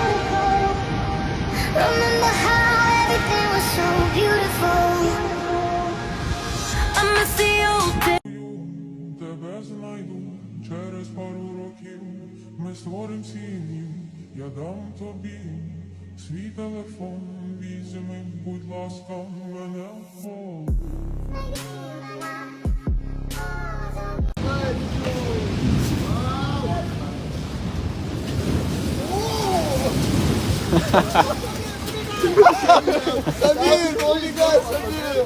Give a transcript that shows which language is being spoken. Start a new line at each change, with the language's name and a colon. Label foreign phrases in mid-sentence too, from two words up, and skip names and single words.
English: Remember how everything was so beautiful. I miss the old days.
Ukrainian: Тебе знайду через пару років, ми створим сім'ю, я дам тобі свій телефон, візьми, будь ласка, мене в пол.
Russian: Самир, убегай, Самир!